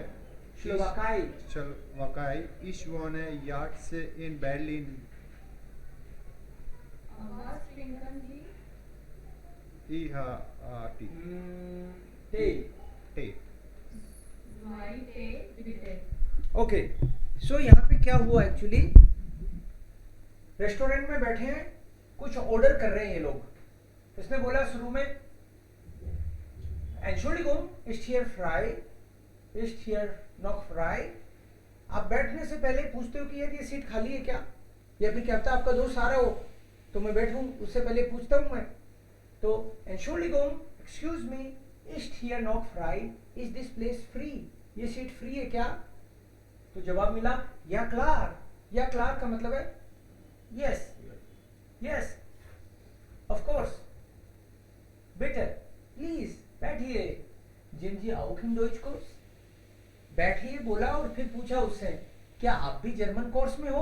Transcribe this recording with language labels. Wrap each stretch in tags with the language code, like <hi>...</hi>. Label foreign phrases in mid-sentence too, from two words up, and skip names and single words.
<de>स्लोवाकाई, Slowakei. Ich wohne jetzt in Berlin. Was trinken Sie? Ich Tee. टे। Tee. Zwei Tee, bitte.</de> <hi>ओके, सो यहाँ पे क्या हुआ एक्चुअली, रेस्टोरेंट में बैठे हैं, कुछ ऑर्डर कर रहे हैं ये लोग। इसने बोला शुरू में</hi> <de>Entschuldigung, ist hier frei? Ist hier noch frei?</de> <hi>आप बैठने से पहले पूछते हो कि यार ये सीट खाली है क्या, या फिर क्या पता आपका दोस्त आ रहा हो तो मैं बैठूं, उससे पहले पूछता हूं मैं। तो Entschuldigung,</hi> <en>excuse me,</en> <de>ist hier noch frei?</de> <en>Is this place free?</en> <hi>ये सीट फ्री है क्या? तो जवाब मिला</hi> <de>ja klar. ja klar</de> <hi>का मतलब है</hi> <en>yes, yes, of course, better, please</en> <hi>बैठिए।</hi> <de>Sind Sie auch im Deutschkurs,</de> <hi>बैठिए बोला और फिर पूछा उससे क्या आप भी जर्मन कोर्स में हो?</hi>